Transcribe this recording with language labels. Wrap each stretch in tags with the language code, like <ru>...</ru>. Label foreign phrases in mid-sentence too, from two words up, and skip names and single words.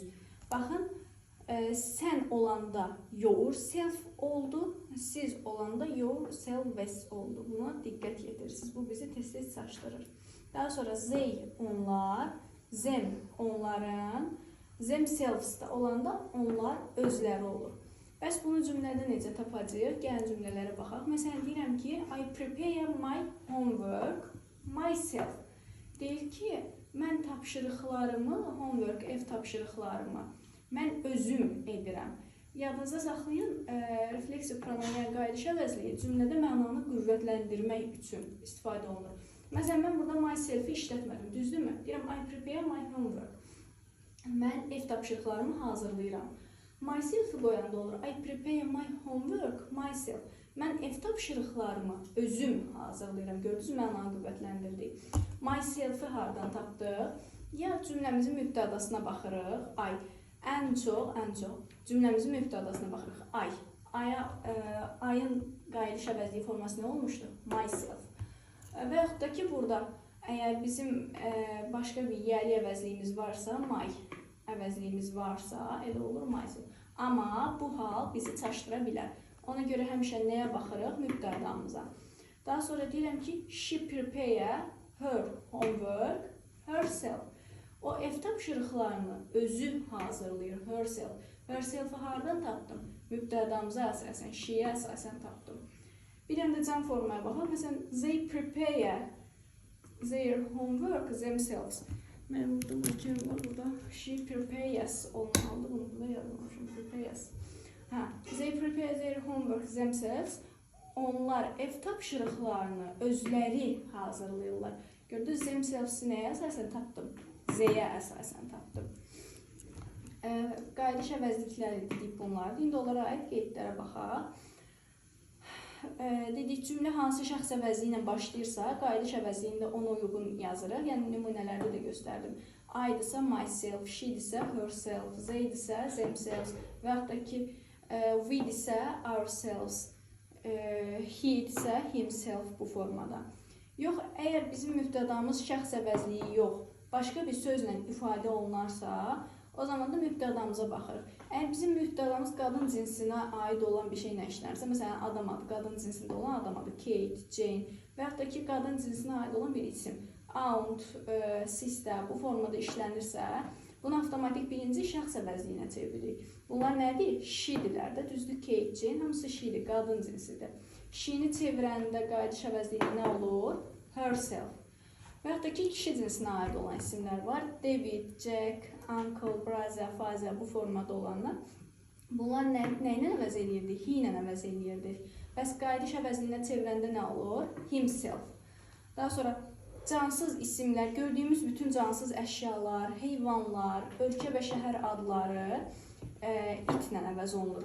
<az>Baxın, sən olanda yourself oldu, siz olanda yourselves oldu. Buna diqqət yetirirsiniz. Bu bizi tez-tez çaşdırır. Daha sonra they, onlar, them, onların, themselves da olanda onlar özləri olur. Bəs bunu cümlədə necə tapacağıq? Gəlin cümlələrə baxaq. Məsələn, deyirəm ki,</az> <en>I prepare my homework myself.</en> <az>Deyir ki, mən tapşırıqlarımı, homework, ev tapşırıqlarımı mən özüm edirəm. Yadınızda saxlayın, refleksiv pronoun, yəni qayıdış əvəzliyi cümlədə mənanı qüvvətləndirmək üçün istifadə olunur. Məsələn, mən burada myself-i işlətmədim, düzdürmü? Deyirəm,</az> <en>I prepare my homework.</en> <az>Mən ev tapşırıqlarımı hazırlayıram. Myself-i qoyanda olur,</az> <en>I prepare my homework myself.</en> <az>Mən ev tapşırıqlarımı özüm hazırlayıram. Gördünüz, mənanı qüvvətləndirdik. Myself-i hardan tapdıq? Ya cümləmizin mübtədasına baxırıq, I. Ən çox. Cümləmizin mübtədasına baxırıq, I. I-ın qayıdış əvəzliyi forması nə olmuşdu? Myself. Və yaxud da ki, burada əgər bizim başqa bir yəli əvəzliyimiz varsa, my əvəzliyimiz varsa, elə olur myself. Amma bu hal bizi çaşdıra bilər. Ona görə həmişə nəyə baxırıq? Mübtədamıza. Daha sonra deyirəm ki,</az> <en>she prepare her homework herself.</en> <az>O ev tapşırıqlarını özü hazırlayır, herself. Herself-i hardan tapdım? Mübtədamıza əsasən, she-yə əsasən tapdım. Bir dənə də cəm formaya baxaq. Məsələn,</az> <en>they prepare their homework themselves.</en> <az>Mən burada bakıyorum var burada.</az> <en>She prepares</en> <az>olmalıdır. Bunu burada yazmamışım. Prepares.</az> <en>They prepare their homework themselves.</en> <az>Onlar ev tapşırıqlarını özləri hazırlayırlar. Gördünüz, themselves-i nəyə əsasən tapdım? Z-yə əsasən tapdım. Qayıdış əvəzlikləri dedik bunlar. İndi onlara aid qeydlərə baxaq. Dedik, cümlə hansı şəxs əvəzliyi ilə başlayırsa, qayıdış əvəzliyində ona uyğun yazırıq. Yəni, nümunələrdə də göstərdim. I-dirsə myself, she-dirsə herself, they-dirsə themselves və yaxud da ki, we-dirsə ourselves, he-dirsə himself bu formada. Yox, əgər bizim mübtədamız şəxs əvəzliyi yox, başqa bir sözlə ifadə olunarsa, o zaman da mübtədamıza baxırıq. Əgər bizim mübtədamız qadın cinsinə aid olan bir şeylə işlənirsə, məsələn, adam adı, qadın cinsində olan adam adı, Kate, Jane və yaxud da ki, qadın cinsinə aid olan bir isim,</az> <en>aunt, sister</en> <az>bu formada işlənirsə, bunu avtomatik birinci şəxs əvəzliyinə çeviririk. Bunlar nədir? She-dirlər də, düzdür, Kate, Jane, hamısı she-dir, qadın cinsidir. She-ni çevirəndə qayıdış əvəzliyi nə olur? Herself. Və yaxud da ki, kişi cinsinə aid olan isimlər var. David, Jack,</az> <en>uncle, brother, father</en> <az>bu formada olanlar. Bunlar nə ilə əvəz eləyirdik? He ilə əvəz eləyirdik. Bəs qayıdış əvəzliyinə çevirəndə nə olur? Himself. Daha sonra cansız isimlər, gördüyümüz bütün cansız əşyalar, heyvanlar, ölkə və şəhər adları it ilə əvəz olunur.</az>